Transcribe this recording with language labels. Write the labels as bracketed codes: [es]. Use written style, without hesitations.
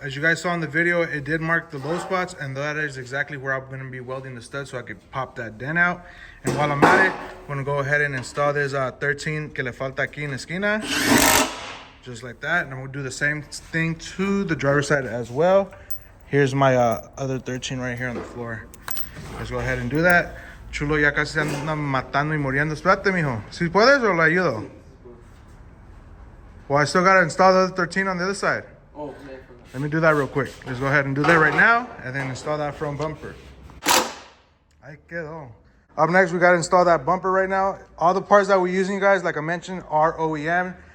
[en] As you guys saw in the video, it did mark the low spots, and that is exactly where I'm going to be welding the stud so I could pop that dent out. And while I'm at it, I'm going to go ahead and install this 13 [es] que le falta aquí en la esquina. [en] Just like that. And I'm going to do the same thing to the driver's side as well. Here's my other 13 right here on the floor. Let's go ahead and do that. [es] Chulo ya casi se anda matando y muriendo. Espérate, mijo. ¿Si puedes o le ayudo? [en] Well, I still got to install the other 13 on the other side. Oh, okay. Let me do that real quick. Let's go ahead and do that right now and then install that front bumper. [es] Ahí quedó. [en] Up next, we got to install that bumper right now. All the parts that we're using, you guys, like I mentioned, are OEM.